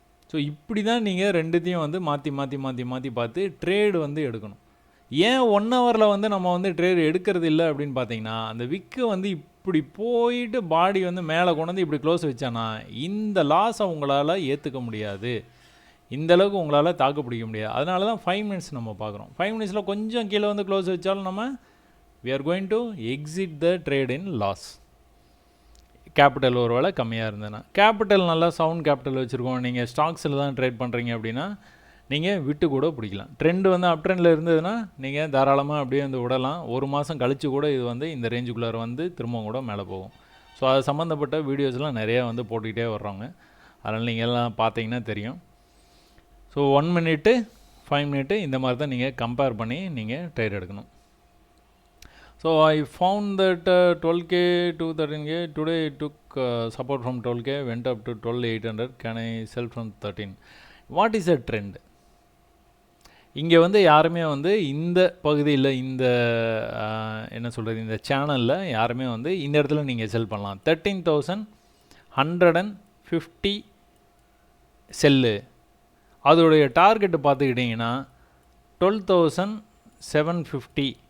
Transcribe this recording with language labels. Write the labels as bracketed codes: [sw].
[ta] So இப்படி தான் நீங்கள் ரெண்டுத்தையும் வந்து மாற்றி பார்த்து ட்ரேடு வந்து எடுக்கணும். ஏன் 1 ஹவரில் வந்து நம்ம வந்து ட்ரேடு எடுக்கிறது இல்லை அப்படின்னு பார்த்தீங்கன்னா, அந்த விக்கு வந்து இப்படி போயிட்டு பாடி வந்து மேலே கொண்டு வந்து இப்படி க்ளோஸ் வச்சானா இந்த லாஸை உங்களால் ஏற்றுக்க முடியாது, இந்தளவுக்கு உங்களால் தாக்கு பிடிக்க முடியாது. அதனால தான் 5 மினிட்ஸ் நம்ம பார்க்குறோம். 5 மினிட்ஸில் கொஞ்சம் கீழே வந்து க்ளோஸ் வச்சாலும் நம்ம [en] we are going to exit the trade in loss. [ta] Capital ஒரு வேளை கம்மியாக இருந்ததுன்னா, கேபிட்டல் நல்லா சவுண்ட் கேபிட்டல் வச்சுருக்கோம், நீங்கள் ஸ்டாக்ஸில் தான் ட்ரேட் பண்ணுறீங்க அப்படின்னா நீங்கள் விட்டு கூட பிடிக்கலாம். ட்ரெண்டு வந்து அப் ட்ரெண்டில் இருந்ததுன்னா நீங்கள் தாராளமாக அப்படியே வந்து விடலாம். 1 மாதம் கழித்து கூட இது வந்து இந்த ரேஞ்சுக்குள்ளார வந்து திரும்பவும் கூட மேலே போகும். ஸோ அது சம்மந்தப்பட்ட வீடியோஸ்லாம் நிறையா வந்து போட்டுக்கிட்டே வர்றோங்க. அதனால் நீங்கள் எல்லாம் பார்த்தீங்கன்னா தெரியும். ஸோ 1 மினிட்டு 5 மினிட் இந்த மாதிரி தான் நீங்கள் கம்பேர் பண்ணி நீங்கள் ட்ரேட் எடுக்கணும். [en] So I found that 12k to 13k today it took support from 12k went up to 12800. Can I sell from 13? What is a trend? [ta] இங்கே வந்து யாருமே வந்து இந்த பகுதியில் இந்த என்ன சொல்கிறது இந்த சேனலில் யாருமே வந்து இந்த இடத்துல நீங்கள் செல் பண்ணலாம். 13,150 செல்லு, அதோடைய டார்கெட்டு பார்த்துக்கிட்டிங்கன்னா 12,750.